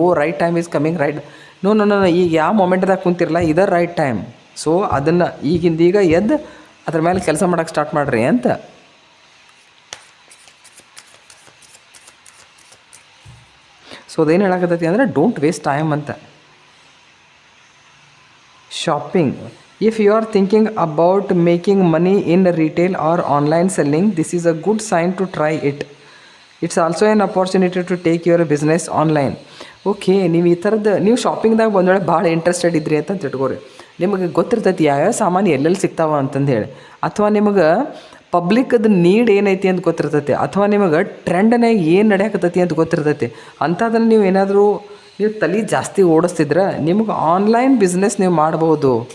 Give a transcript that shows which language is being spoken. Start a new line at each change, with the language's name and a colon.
English: Oh right time is coming, right. No no no
Kannada: ಈಗ ಯಾವ ಮೊಮೆಂಟ್ದಾಗ ಕುಂತಿರಲ್ಲ, ಇದೇ
English: Right time.
Kannada: ಸೊ ಅದನ್ನು ಈಗಿಂದೀಗ ಎದ್ದು ಅದ್ರ ಮೇಲೆ ಕೆಲಸ ಮಾಡೋಕ್ಕೆ ಸ್ಟಾರ್ಟ್ ಮಾಡಿರಿ ಅಂತ. ಸೊ ಅದೇನು ಹೇಳಕತ್ತೈತಿ ಅಂದರೆ
English: don't waste time
Kannada: ಅಂತ.
English: Shopping. If you are thinking about making money in retail or online selling, this is a good sign to try it. It's also an opportunity to take your business online.
Kannada: Okay, ನೀವು ಈ ಥರದ್ದು ನೀವು ಶಾಪಿಂಗ್ದಾಗ ಬಂದೊಳಗೆ ಭಾಳ interested ಇದ್ರಿ ಅಂತ ತಿಳ್ಕೊರಿ. ನಿಮಗೆ ಗೊತ್ತಿರ್ತೈತಿ ಯಾವ್ಯಾವ ಸಾಮಾನು ಎಲ್ಲೆಲ್ಲಿ ಸಿಗ್ತಾವ ಅಂತಂದು ಹೇಳಿ, ಅಥವಾ ನಿಮಗೆ ಪಬ್ಲಿಕ್ಕದು ನೀಡ್ ಏನೈತಿ ಅಂತ ಗೊತ್ತಿರ್ತೈತಿ, ಅಥವಾ ನಿಮಗೆ ಟ್ರೆಂಡ್ನಾಗ ಏನು ನಡೆಯಕತ್ತೈತಿ ಅಂತ ಗೊತ್ತಿರ್ತೈತಿ. ಅಂಥದ್ದನ್ನು ನೀವು ಏನಾದರೂ ನೀವು ತಲೆ ಜಾಸ್ತಿ ಓಡಿಸ್ತಿದ್ರೆ ನಿಮಗೆ ಆನ್ಲೈನ್ ಬಿಸ್ನೆಸ್ ನೀವು ಮಾಡ್ಬೋದು.